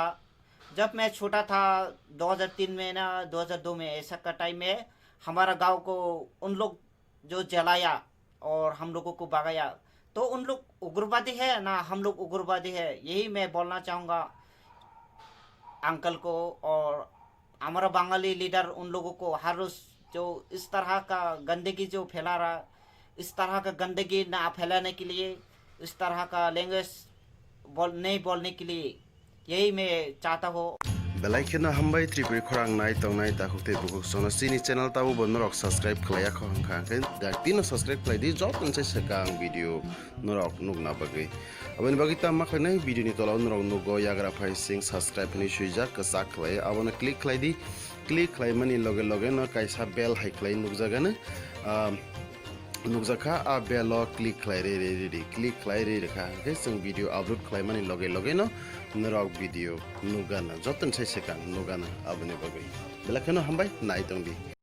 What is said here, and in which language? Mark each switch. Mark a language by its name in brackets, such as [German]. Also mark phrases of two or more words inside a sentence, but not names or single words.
[Hindi] जब मैं छोटा था 2003 में ना 2002 में ऐसा का टाइम में हमारा गांव को उन लोग जो जलाया और हम लोगों को भगाया, तो उन लोग उग्रवादी है ना हम लोग उग्रवादी है, यही मैं बोलना चाहूँगा अंकल को। और हमारा बंगाली लीडर उन लोगों को हर रोज जो इस तरह का गंदगी जो फैला रहा, इस तरह का गंदगी ना फैलाने के लिए, इस तरह का लैंग्वेज नहीं बोलने के लिए, यही मैं चाहता हूँ। [Kok Borok] Belaikena hambai tripuri khorang nai tong nai ta hukte buku sono sini channel tabu bonorok subscribe khlaya khong khang dak tino subscribe khlai di job nse sekang video norok nugna bagai abani bagi ta makhlai video ni tola norok nugo yagra phai sing subscribe ni suija kasak khlai abona click khlai di click khlai mani loge loge no kaisa bell hai khlai nugjaga na nukjaka a [English] bell click [Kok Borok] khlai re click khlai re rekha ke sing [English] video upload [Kok Borok] khlai mani loge loge no norok video nugana joton sai sekang nugana abani bagai belakeno hambai nai tong di